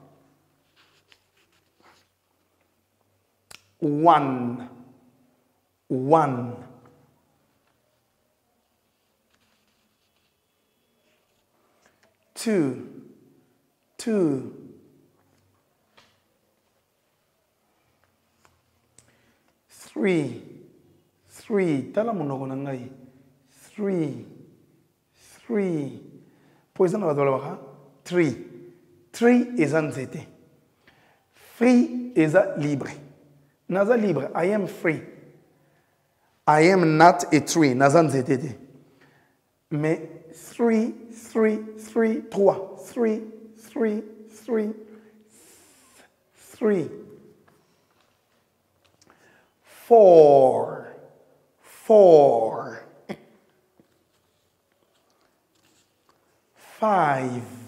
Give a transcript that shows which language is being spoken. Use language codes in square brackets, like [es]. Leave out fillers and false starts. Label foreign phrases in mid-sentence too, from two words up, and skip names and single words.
[ln] 1 2 3 tala monoko na ngai 3 po eza na bato balobaka 3 eza nzete free eza libre naza libre [en] I am free I am not a tree [ln] naza nzete te mais 3 4 5